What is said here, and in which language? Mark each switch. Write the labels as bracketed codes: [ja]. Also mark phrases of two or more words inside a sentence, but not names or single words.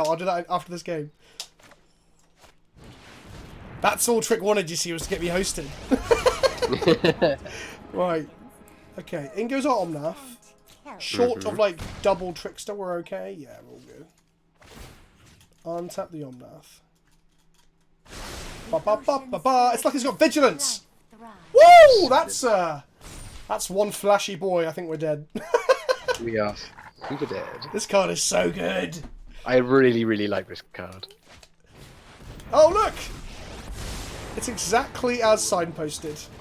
[en] I'll do that after this game. That's all Trick wanted, you see, was to get me hosted. Right. Okay, in goes our Omnath. Short of like double Trickster, we're okay. Yeah, we're all good. Untap the Omnath. Ba ba ba ba ba. It's like he's got vigilance. Woo! That's one flashy boy. I think we're dead. We are super dead. This card is so good. I really, really like this card. Oh, look! It's exactly as signposted.